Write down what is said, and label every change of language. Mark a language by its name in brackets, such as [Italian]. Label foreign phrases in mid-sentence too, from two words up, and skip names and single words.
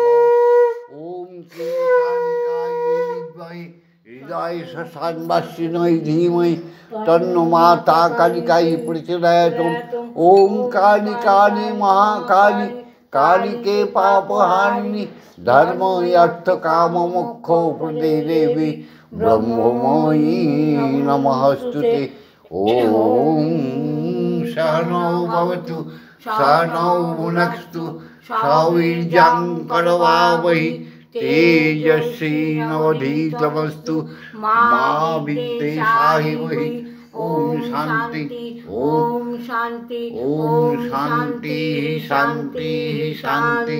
[Sanskrit] ওম হৃদয় শ্মশানবাসিনৈ ধীমহি তন্নো মাতা কালিকাই প্রচোদয়াৎ। ওম কালী কালী মহাকালী কালীকে পাপহারিণী ধর্ম অর্থ কাম মোক্ষ প্রদে দেবী ব্রহ্মময়ী নমস্তুতে। ওম সহনৌ ভবতু সহনৌ ভুনক্তু সৌবীর্যং করবাবহি তেজস্বিনাবধীতমস্তু মা বিদ্বেষাহিবহি। ওম শান্তি, ওম শান্তি, ওম শান্তি শান্তি শান্তি।